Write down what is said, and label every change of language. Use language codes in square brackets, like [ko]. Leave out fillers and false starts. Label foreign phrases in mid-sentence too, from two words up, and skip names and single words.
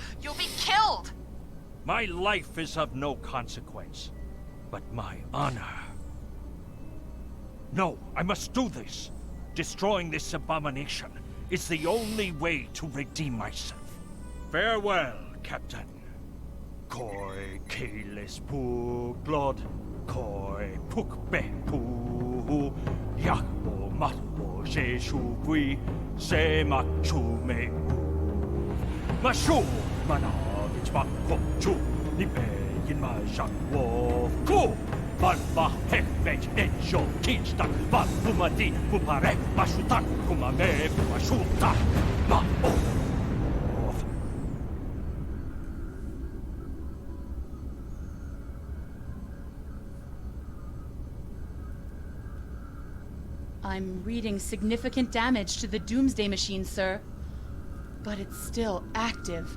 [en] You'll be killed! My life is of no consequence, but my honor. No, I must do this. Destroying this abomination is the only way to redeem myself. Farewell, Captain. Koi keles pu glod, koi puk be pu, yakbo matbo jeshu gui, se machu me u. Mashu manavich bakko chu, nipe yin ma shak wo ku. Valva hefej enjo kinstak, valpumadi pupare mashutak kumame mashuta ma off. I'm reading significant damage to the Doomsday Machine, sir. But it's still active.